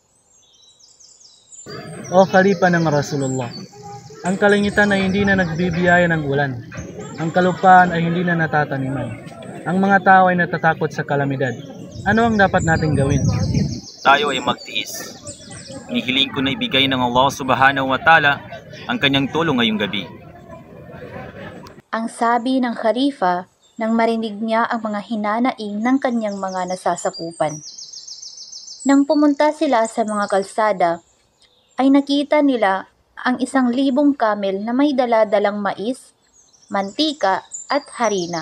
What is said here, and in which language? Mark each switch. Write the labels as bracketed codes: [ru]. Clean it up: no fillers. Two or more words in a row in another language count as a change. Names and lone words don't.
[tl] O Khalifa ng Rasulullah, ang kalangitan ay hindi na nagbibiyaya ng ulan. Ang kalupaan ay hindi na natataniman. Ang mga tao ay natatakot sa kalamidad. Ano ang dapat nating gawin? Tayo ay magtiis. Inihiling ko na ibigay ng Allah [ar] سبحانه وتعالى [tl] ang kanyang tulong ngayong gabi. Ang sabi ng Khalifa nang marinig niya ang mga hinanaing ng kanyang mga nasasakupan. Nang pumunta sila sa mga kalsada, ay nakita nila ang 1,000 camel na may dala-dalang mais, mantika at harina.